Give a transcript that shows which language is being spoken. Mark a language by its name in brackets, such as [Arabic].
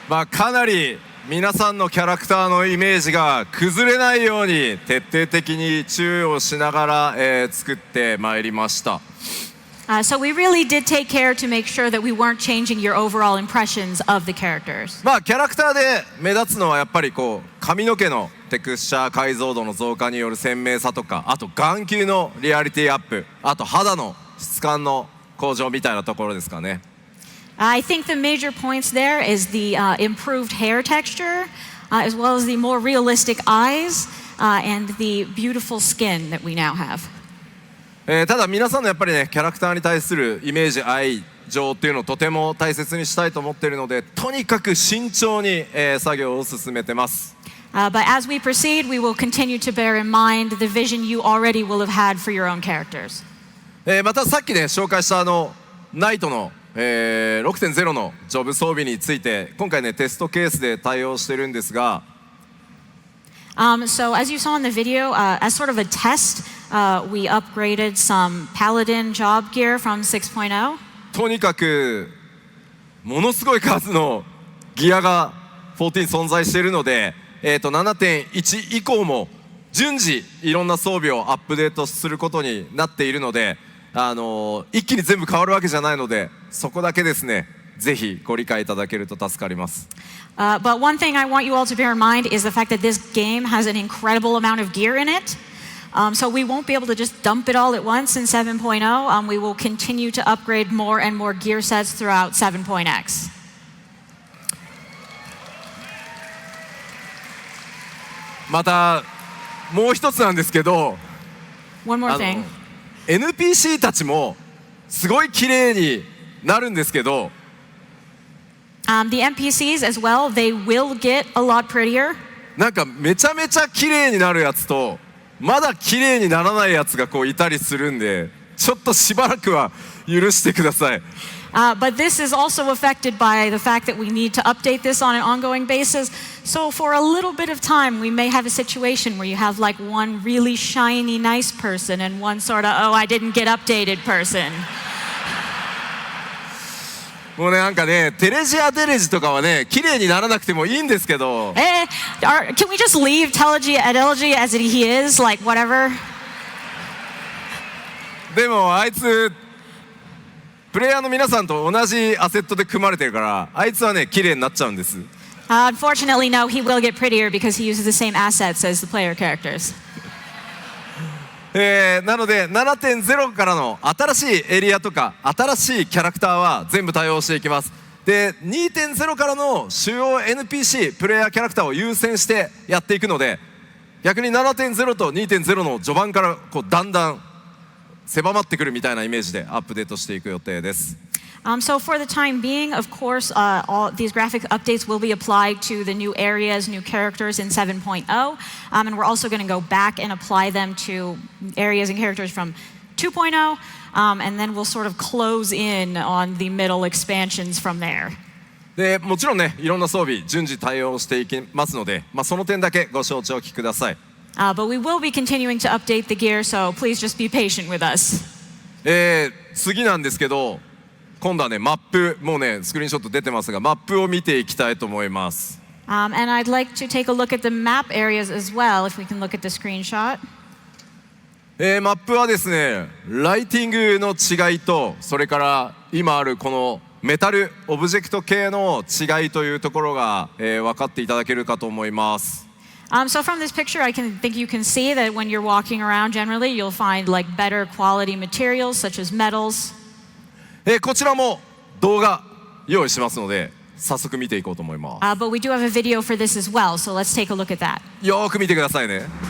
[Japanese] かなり皆さんのキャラクターのイメージが崩れないように徹底的に注意をしながら、作ってまいりました。 [English] So we really did take care to make sure that we weren't changing your overall impressions of the characters. [Japanese] キャラクターで目立つのはやっぱりこう髪の毛のテクスチャー解像度の増加による鮮明さとか、あと眼球のリアリティアップ、あと肌の質感の向上みたいなところですかね。 [English] I think the major points there is the improved hair texture, as well as the more realistic eyes, and the beautiful skin that we now have. [Japanese] ただ皆さんのやっぱりねキャラクターに対するイメージ愛情っていうのをとても大切にしたいと思っているので、とにかく慎重に、作業を進めてます。 [English] But as we proceed, we will continue to bear in mind the vision you already will have had for your own characters. [Japanese] またさっきね紹介したナイトの6.0 のジョブ装備について今回ねテストケースで対応してるんですが、 [English] So as you saw in the video, as sort of a test, we upgraded some Paladin job gear from 6.0. [Japanese] とにかくものすごい数のギアが14存在しているので、7.1 以降も順次いろんな装備をアップデートすることになっているので、一気に全部変わるわけじゃないので、そこだけですねぜひご理解いただけると助かります。 [English] But one thing I want you all to bear in mind is the fact that this game has an incredible amount of gear in it. So we won't be able to just dump it all at once in 7.0. We will continue to upgrade more and more gear sets throughout 7.x. [Japanese] またもう一つなんですけど、 [English] One more thing. [Japanese] NPC たちもすごい綺麗になるんですけど、 [English] The NPCs as well, they will get a lot prettier. [Japanese] なんかめちゃめちゃ綺麗になるやつとまだ綺麗にならないやつがこういたりするんで、ちょっとしばらくは許してください。 [English] But this is also affected by the fact that we need to update this on an ongoing basis. So for a little bit of time, we may have a situation where you have like one really shiny, nice person and one sort of, oh, I didn't get updated person. [Japanese] もうね、なんかね、テレジアデレジとかはね、綺麗にならなくてもいいんですけど、 [English] Can we just leave Telegy at Elegy as he is, like whatever? [Japanese] でもあいつプレイヤーの皆さんと同じアセットで組まれてるから、あいつはね綺麗になっちゃうんです。 [English] Unfortunately, no, he will get prettier because he uses the same assets as the player characters. [Japanese] なので 7.0 からの新しいエリアとか新しいキャラクターは全部対応していきます。で 2.0 からの主要 NPC プレイヤーキャラクターを優先してやっていくので、逆に 7.0 と 2.0 の序盤からこうだんだん狭まってくるみたいなイメージでアップデートしていく予定です。 [English] So for the time being, of course, all these graphic updates will be applied to the new areas, new characters in 7.0. And we're also going to go back and apply them to areas and characters from 2.0. And then we'll sort of close in on the middle expansions from there. [Japanese] でもちろんね、いろんな装備順次対応していきますので、その点だけご承知おきください。 [English] But we will be continuing to update the gear, so please just be patient with us. [Japanese] 次なんですけど、今度はねマップ、もうねスクリーンショット出てますが、マップを見ていきたいと思います。 [English] And I'd like to take a look at the map areas as well, if we can look at the screenshot. [Japanese] マップはですね、ライティングの違いと、それから今あるこのメタルオブジェクト系の違いというところが、分かっていただけるかと思います。 [English] So from this picture, I think you can see that when you're walking around, generally you'll find like better quality materials such as metals. [Japanese] こちらも動画用意しますので、早速見ていこうと思います。 [English] But we do have a video for this as well, so let's take a look at that. [Japanese] よーく見てくださいね。